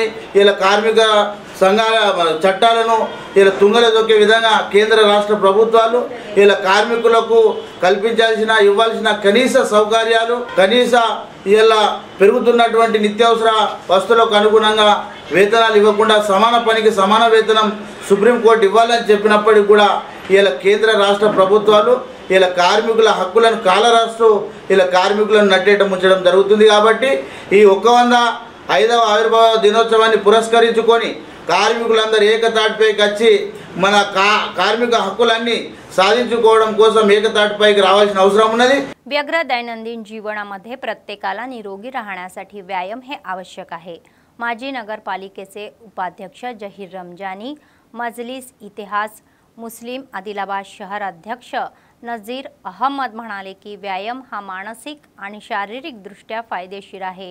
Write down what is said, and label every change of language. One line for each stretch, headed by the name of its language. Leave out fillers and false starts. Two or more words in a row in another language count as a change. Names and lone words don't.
Telugu: ఇలా కార్మిక సంఘాల చట్టాలను ఇలా తుంగల దొక్కే విధంగా కేంద్ర రాష్ట్ర ప్రభుత్వాలు ఇలా కార్మికులకు కల్పించాల్సిన ఇవ్వాల్సిన కనీస సౌకర్యాలు, కనీస ఇలా పెరుగుతున్నటువంటి నిత్యావసర వస్తువులకు అనుగుణంగా వేతనాలు ఇవ్వకుండా సమాన పనికి సమాన వేతనం సుప్రీంకోర్టు ఇవ్వాలని చెప్పినప్పటికీ కూడా ఇలా కేంద్ర రాష్ట్ర ప్రభుత్వాలు ఇలా కార్మికుల హక్కులను కాలరాస్తూ ఇలా కార్మికులను నట్టేయటం ఉంచడం జరుగుతుంది. కాబట్టి ఈ 105వ ఆవిర్భావ దినోత్సవాన్ని పురస్కరించుకొని కార్మికులందరూ ఏకతాటిపైకి వచ్చి మన కార్మిక హక్కులన్నీ साधिंचुकोवడం కోసం ఏకతాటిపైకి రావాల్సిన అవసరం ఉన్నది.
Marathi: व्यग्र दैनंदिन जीवनामध्ये प्रत्येकाला निरोगी राहण्यासाठी व्यायाम हे आवश्यक आहे. माजी नगरपालिकेचे उपाध्यक्ष जहीर रमजानी, मजलिस इतिहास मुस्लिम आदिलाबाद शहर अध्यक्ष नजीर अहमद म्हणाले की व्यायाम हा मानसिक आणि शारीरिक दृष्ट्या फायदेशीर आहे.